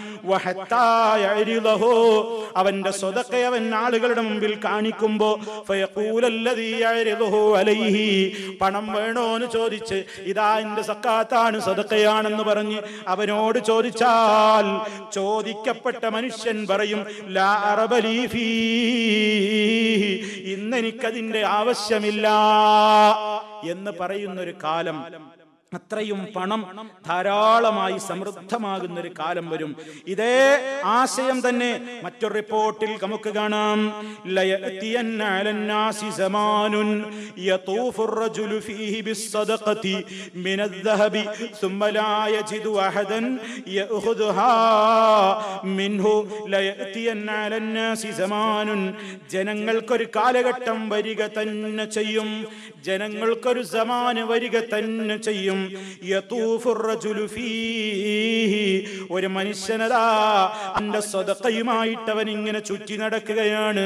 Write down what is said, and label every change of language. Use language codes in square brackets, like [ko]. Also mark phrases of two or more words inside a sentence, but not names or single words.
[ml] അവന്റെ സ്വതക്ക അവൻ ആളുകളുടെ മുമ്പിൽ കാണിക്കുമ്പോ പണം വേണോന്ന് ചോദിച്ച്, ഇതാ എന്റെ സക്കാത്താണ് സ്വതക്കയാണെന്ന് പറഞ്ഞ് അവനോട് ചോദിച്ചാൽ ചോദിക്കപ്പെട്ട മനുഷ്യൻ പറയും, [ar] لا أرب لي فيه, [ml] ഇന്നെനിക്കതിന്റെ ആവശ്യമില്ല എന്ന് പറയുന്നൊരു കാലം. അത്രയും പണം ധാരാളമായി സമൃദ്ധമാകുന്ന ഒരു കാലം വരും. ഇതേ ആശയം തന്നെ മറ്റൊരു റിപ്പോർട്ടിൽ നമുക്ക് കാണാം. [ar] ليأتين على الناس زمان يطوف الرجل فيه بالصدقة من الذهب ثم لا يجد أحدا يأخذها منه ليأتين على الناس زمان, [ml] ജനങ്ങൾക്കൊരു കാലഘട്ടം വരിക തന്നെ ചെയ്യും, ജനങ്ങൾക്കൊരു സമാന വരിക തന്നെ ചെയ്യും. ഒരു മനുഷ്യനതാ അവന്റെ സ്വതക്കയുമായിട്ട് അവൻ ഇങ്ങനെ ചുറ്റി നടക്കുകയാണ്.